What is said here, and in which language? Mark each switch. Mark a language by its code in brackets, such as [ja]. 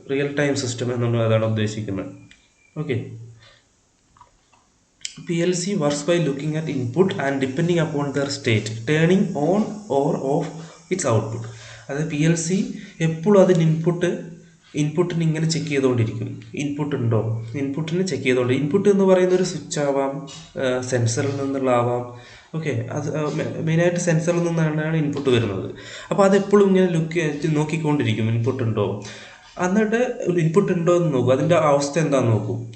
[ml] Real time system എന്നുള്ളത് അതാണ് ഉദ്ദേശിക്കുന്നത്. [en] Okay, PLC works by looking at input and depending upon their state, turning on or off its output. [ml] അതായത് PLC എപ്പോഴും അതിന് ഇൻപുട്ടിന് ഇങ്ങനെ ചെക്ക് ചെയ്തുകൊണ്ടിരിക്കും. ഇൻപുട്ടിനെ ചെക്ക് ചെയ്തുകൊണ്ട്, ഇൻപുട്ട് എന്ന് പറയുന്ന ഒരു സ്വിച്ച് ആവാം, സെൻസറിൽ നിന്നുള്ളതാവാം. ഓക്കെ, അത് മെയിനായിട്ട് സെൻസറിൽ നിന്നാണ് ഇൻപുട്ട് വരുന്നത്. അപ്പോൾ അതെപ്പോഴും ഇങ്ങനെ നോക്കിക്കൊണ്ടിരിക്കും ഇൻപുട്ട് ഉണ്ടോ. എന്നിട്ട് ഇൻപുട്ട് ഉണ്ടോ എന്ന് നോക്കും, അതിൻ്റെ അവസ്ഥ എന്താണെന്ന് നോക്കും.